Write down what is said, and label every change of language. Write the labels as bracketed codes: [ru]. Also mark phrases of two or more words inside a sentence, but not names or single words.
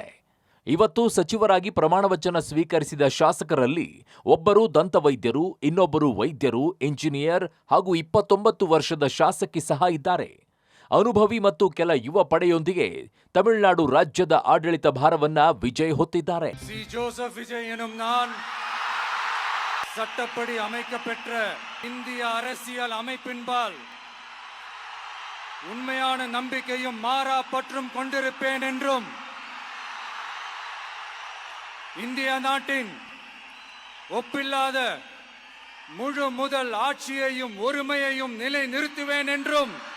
[kn] ಇವತ್ತು ಸಚಿವರಾಗಿ ಪ್ರಮಾಣವಚನ ಸ್ವೀಕರಿಸಿದ ಶಾಸಕರಲ್ಲಿ ಒಬ್ಬರು ದಂತವೈದ್ಯರು, ಇನ್ನೊಬ್ಬರು ವೈದ್ಯರು, ಇಂಜಿನಿಯರ್ ಹಾಗೂ 29 ವರ್ಷದ ಶಾಸಕಿ ಸಹ ಇದ್ದಾರೆ. ಅನುಭವಿ ಮತ್ತು ಕೆಲ ಯುವ ಪಡೆಯೊಂದಿಗೆ ತಮಿಳುನಾಡು ರಾಜ್ಯದ ಆಡಳಿತ ಭಾರವನ್ನ ವಿಜಯ್ ಹೊತ್ತಿದ್ದಾರೆ. [ta] சி ஜோசப் விஜய் எனும் நான் சட்டப்படி அமைக்கப்பெற்ற இந்திய அரசியல் அமைப்பின்பால் உண்மையான நம்பிக்கையும் மாறா பற்றும் கொண்டிருப்பேன் என்றும் இந்திய நாட்டின் ஒப்பில்லாத முழு முதல் ஆட்சியையும் ஒருமையையும் நிலை நிறுத்துவேன் என்றும்